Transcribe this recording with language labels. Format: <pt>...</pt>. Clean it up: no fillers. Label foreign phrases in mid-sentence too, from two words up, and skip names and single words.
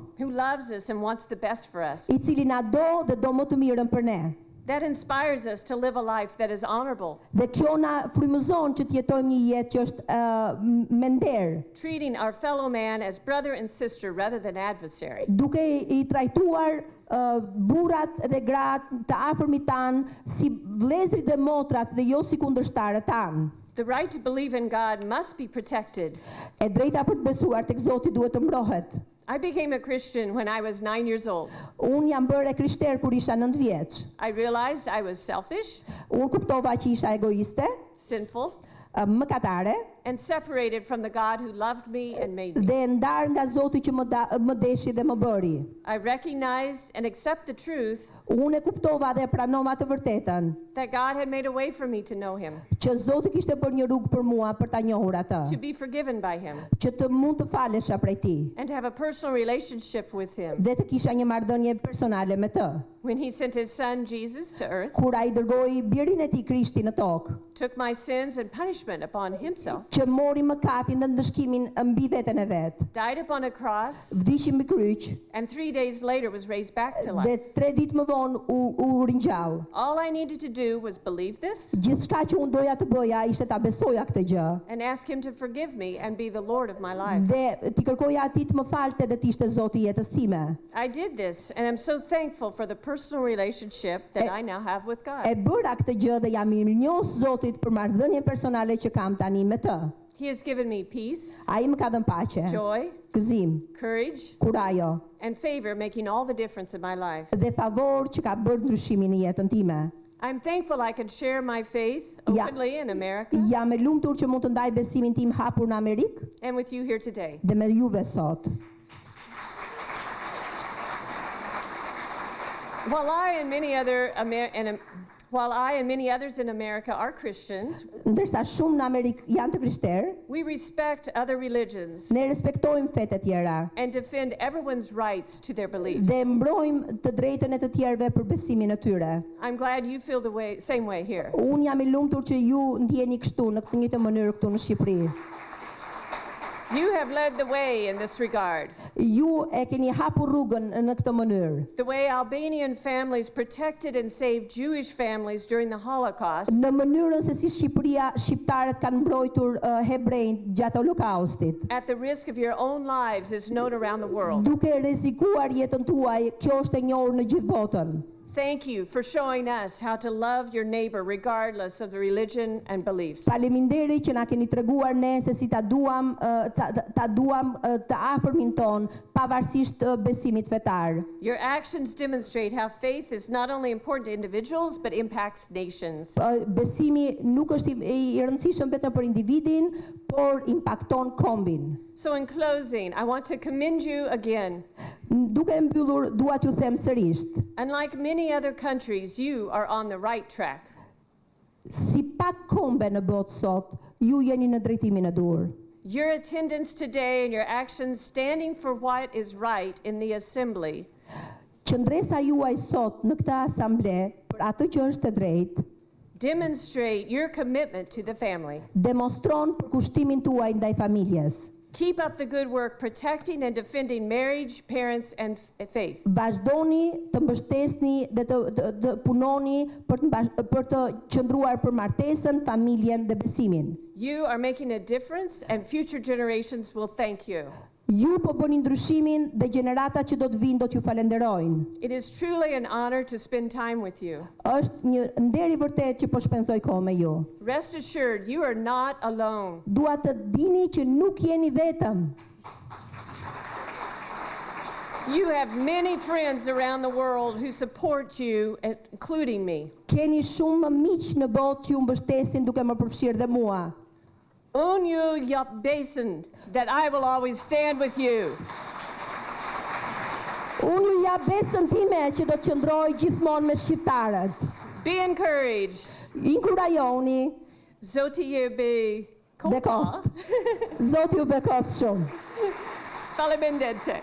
<en>who loves us and wants the best for us.</en> <sq>I cili na do dhe do më të mirën për ne.</sq> <en>That inspires us to live a life that is honorable.</en> <sq>Dhe kjo na frymëzon që të jetojmë një jetë që është me nder.</sq> <en>Treating our fellow man as brother and sister rather than adversary.</en> <sq>Duke I trajtuar burrat dhe gratë të afërmit tan si vëllezërit dhe motrat dhe jo si kundërshtarët tan.</sq> <en>The right to believe in God must be protected.</en> <sq>E drejta për të besuar tek Zoti duhet të mbrohet.</sq> <en>I became a Christian when I was 9 years old.</en> <sq>Unë jam bërë krishter kur isha 9 vjeç.</sq> <en>I realized I was selfish.</en> <sq>Unë kuptova që isha egoiste,</sq> <en>sinful,</en> <sq>mëkatare,</sq> <en>and separated from the God who loved me and made me.</en> <sq>Dhe ndar nga Zoti që më deshi dhe më bëri.</sq> <en>I recognized and accept the truth.</en> <sq>Unë e kuptova dhe pranova të vërtetën.</sq> <en>That God had made a way for me to know him.</en> <sq>Që Zoti kishte bërë një rrugë për mua për ta njohur atë.</sq> <en>To be forgiven by him.</en> <sq>Që të mund të falesha prej tij.</sq> <en>And to have a personal relationship with him.</en> <sq>Dhe të kisha një marrëdhënie personale me të.</sq> <en>When he sent his son Jesus to earth.</en> <sq>Kur ai dërgoi birin e tij Krishtin në tokë.</sq> <en>Took my sins and punishment upon himself.</en> <sq>Që mori mëkatin dhe ndëshkimin mbi veten e vet.</sq> <en>Died upon a cross.</en> <sq>Vdiqi mbi kryq.</sq> <en>And 3 days later was raised back to life.</en> <sq>Dhe 3 ditë më vonë u ringjall.</sq> <en>All I needed to do was believe this.</en> <sq>Gjithçka që unë doja të bëja ishte ta besoja këtë gjë.</sq> <en>And ask him to forgive me and be the Lord of my life.</en> <sq>Dhe ti kërkoja atij të më falte dhe të ishte Zoti I jetës time.</sq> <en>I did this and I'm so thankful for the personal relationship that I now have with God.</en> <sq>E bëra këtë gjë dhe jam I mirënjohës Zotit për marrëdhënien personale që kam tani me të.</sq> <en>He has given me peace,</en> <sq>Ai më ka dhënë paqe,</sq> <en>joy,</en> <sq>gëzim,</sq> <en>courage,</en> <sq>kurajo,</sq> <en>and favor, making all the difference in my life.</en> <sq>Dhe favor që ka bërë ndryshimin në jetën time.</sq> <en>I'm thankful I can share my faith</en> <sq>Ja.</sq> <en>openly in America</en> <sq>Jam e lumtur që mund të ndaj besimin tim hapur në Amerikë</sq> <en>and with you here today.</en> <sq>dhe me juve sot.</sq> <en>While I and many others in America are Christians,</en> <sq>Ndërsa shumë në Amerikë janë të krishterë,</sq> <en>we respect other religions</en> <sq>ne respektojmë fetë e tjera</sq> <en>and defend everyone's rights to their beliefs.</en> <sq>dhe mbrojmë të drejtën e të tjerëve për besimin e tyre.</sq> <en>I'm glad you feel the same way here.</en> <sq>Unë jam I lumtur që ju ndjeni kështu në këtë njëjtë mënyrë këtu në Shqipëri.</sq> <en>You have led the way in this regard.</en> <sq>Ju e keni hapur rrugën në këtë mënyrë.</sq> <en>The way Albanian families protected and saved Jewish families during the Holocaust</en> <sq>Në mënyrën se si shqiptarët kanë mbrojtur hebrejt gjatë Holokaustit.</sq> <en>at the risk of your own lives is known around the world.</en> <sq>Duke rrezikuar jetën tuaj, kjo është e njohur në gjithë botën.</sq> <en>Thank you for showing us how to love your neighbor regardless of the religion and beliefs.</en> <sq>Faleminderit që na keni treguar ne se si ta duam të afërmin ton pavarësisht besimit fetar.</sq> <en>Your actions demonstrate how faith is not only important to individuals but impacts nations.</en> <sq>Besimi nuk është I rëndësishëm vetëm për individin, por impakton kombin.</sq> <en>So in closing, I want to commend you again.</en> <sq>Duke mbyllur, dua t'ju them sërisht,</sq> <en>Unlike many other countries, you are on the right track.</en> <sq>si pak kombe në botë sot, ju jeni në drejtimin e dur.</sq> <en>Your attendance today and your actions standing for what is right in the assembly</en> <sq>Qëndresa juaj sot në këtë asamble për atë që është e drejtë</sq> <en>demonstrate your commitment to the family.</en> <sq>demonstron përkushtimin tuaj ndaj familjes.</sq> <en>Keep up the good work protecting and defending marriage, parents, and faith.</en> <sq>Vazhdoni të mbështesni dhe të punoni për të qëndruar për martesën, familjen dhe besimin.</sq> <en>You are making a difference and future generations will thank you.</en> <sq>Ju po bëni ndryshimin dhe gjeneratat që do të vinë do t'ju falenderojnë.</sq> <en>It is truly an honor to spend time with you.</en> <sq>Është një nder I vërtet që po shpenzoj kohë me ju.</sq> <en>Rest assured, you are not alone.</en> <sq>Dua të dini që nuk jeni vetëm.</sq> <en>You have many friends around the world who support you, including me.</en> <sq>Keni shumë miq në botë që ju mbështesin duke më përfshirë dhe mua. Unë ju jap besën</sq> <en>that I will always stand with you.</en> <sq>Unë ju jap besën time që do të qëndroj gjithmonë me shqiptarët.</sq> <en>Be encouraged.</en> <sq>Inkurajoni Zoti ju be bekoft. Zoti ju bekoft shumë.</sq>